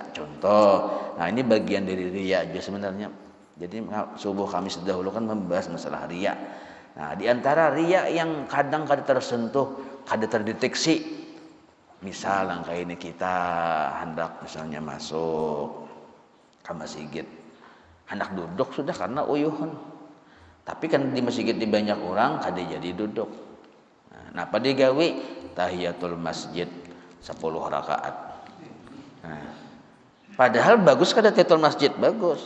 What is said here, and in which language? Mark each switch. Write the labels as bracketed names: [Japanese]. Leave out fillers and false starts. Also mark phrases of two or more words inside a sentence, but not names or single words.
[Indonesian] Contoh, nah ini bagian dari riya aja sebenarnya. Jadi subuh kami dahulu kan membahas masalah riya. Nah, di antara riya yang kadang tersentuh, kadang terdeteksi. Misal kayak ini kita hendak misalnya masuk ke masjid, [Banjar] hendak duduk sudah karena uyuhun. Tapi kan di masjid di banyak orang kada jadi duduk. Nah, apa digawe? [Indonesian] Tahiyatul masjid 10 rakaat. [Banjar] Nah, padahal bagus kada tahiyatul masjid bagus.